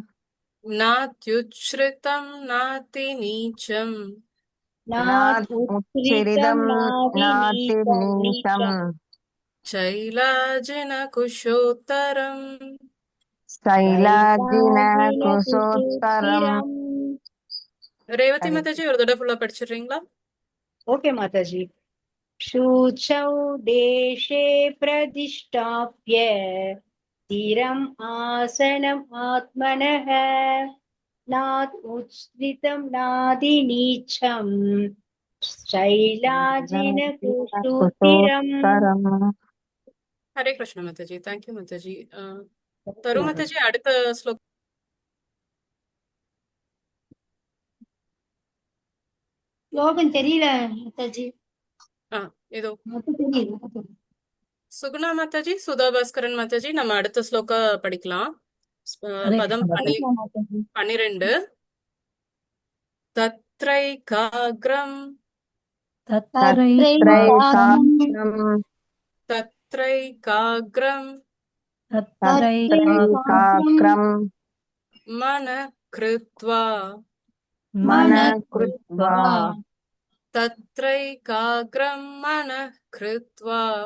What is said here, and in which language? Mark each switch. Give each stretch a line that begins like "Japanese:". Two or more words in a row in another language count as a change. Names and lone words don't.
Sanskrit: नात्युच्छ्रितं नातिनीचम् नात्युच्छ्रितं नात्युच्छ्रितं नातिनीचं नातिनीचम् शैलाजिनकुशोत्तरम् शैलाजिनकुशोत्तरम् शैलाजिनकुशोत्तरम्
Tamil: ரேவதி
Sanskrit: हरे
Tamil: மாதாஜி ஒரு தடவை ஃபுல்லா படிச்சிடுறீங்களா? ஓகே மாதாஜி।
Sanskrit: शुचौ देशे प्रतिष्ठाप्य स्थिरम् आसनम् आत्मनः नात्युच्छ्रितं नातिनीचं शैलाजिनकुशोत्तरम्। कुशोत्तरम्
Tamil: ஹரே கிருஷ்ண மாதாஜி. தேங்க்யூ மாதாஜி. தரு மாதாஜி அடுத்த ஸ்லோகம். ஸ்லோகம் தெரியல மாதாஜி, இதோ மட்டும் தெரியல. சுகுணா மாதாஜி, சுதா பாஸ்கரன் மாதாஜி, நம்ம அடுத்த ஸ்லோகா படிக்கலாம். ஹரே பதம் கிருஷ்ணா.
Sanskrit: 12. தத்ரைகாக்ரம் तत्रैकाग्रम् தத்ரைகாக்ரம் तत्रैकाग्रम् मनः कृत्वा मनः कृत्वा तत्रैकाग्रं मनः कृत्वा